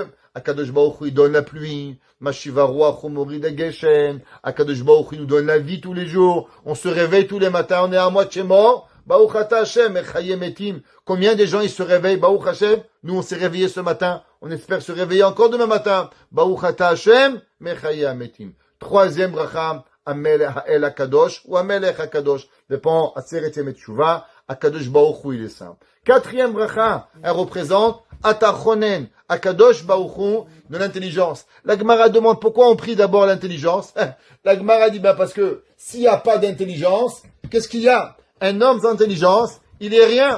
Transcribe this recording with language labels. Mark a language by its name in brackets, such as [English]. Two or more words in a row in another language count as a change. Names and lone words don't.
[Hebrew] הקדוש ברוך הוא, [French] il donne la pluie. [Hebrew] משיב הרוח מוריד הגשם. הקדוש ברוך הוא, [French] il nous donne la vie tous les jours. On se réveille tous les matins, on est à moitié mort. [Hebrew] ברוך אתה השם, מחיה מתים. [French] Combien de gens ils se réveillent? [Hebrew] ברוך השם. [French] Nous, on s'est réveillés ce matin. On espère se réveiller encore demain matin. [Hebrew] ברוך אתה השם, מחיה מתים. Troisième bracha, המלך האל הקדוש או המלך הקדוש. Dépend, עשרת ימי תשובה. הקדוש ברוך הוא, [French] il est saint. Quatrième bracha, elle représente Atachonen, [Hebrew] הקדוש ברוך הוא, [French] de l'intelligence. La Gemara demande pourquoi on prie d'abord l'intelligence. La Gemara dit, parce que s'il n'y a pas d'intelligence, qu'est-ce qu'il y a? Un homme sans intelligence, il est rien.